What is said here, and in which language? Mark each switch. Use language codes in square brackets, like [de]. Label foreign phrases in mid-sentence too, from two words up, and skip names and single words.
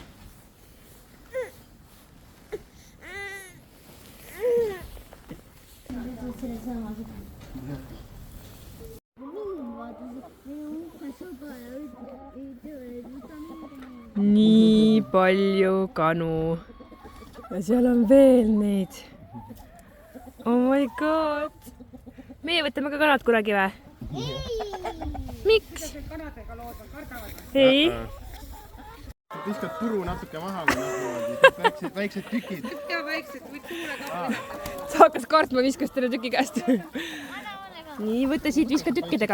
[et] Nii palju kanu. Ja seal on veel neid. [en] Oh my god. [et] Meie võtame ka kanad kunagi või? Miks? Ei. Viskad puru natuke maha või nagu väiksed tükid. Ja väiksed või tuulega. Ta hakkas kartma, viskas teile tüki käest. Nii, võta siit, viska tükkidega.